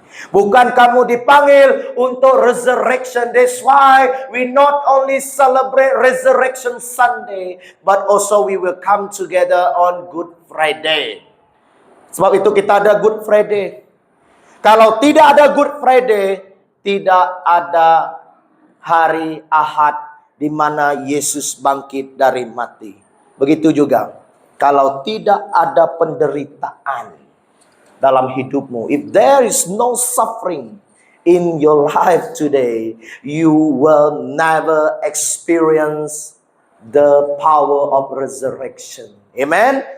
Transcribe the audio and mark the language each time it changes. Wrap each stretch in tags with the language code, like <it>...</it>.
<ms>Bukan kamu dipanggil untuk resurrection.</ms> <en>That's why we not only celebrate Resurrection Sunday, but also we will come together on Good Friday.</en> <ms>Sebab itu kita ada Good Friday. Kalau tidak ada Good Friday, tidak ada hari Ahad di mana Yesus bangkit dari mati. Begitu juga, kalau tidak ada penderitaan dalam hidupmu,</ms> <en>if there is no suffering in your life today, you will never experience the power of resurrection. Amen.</en>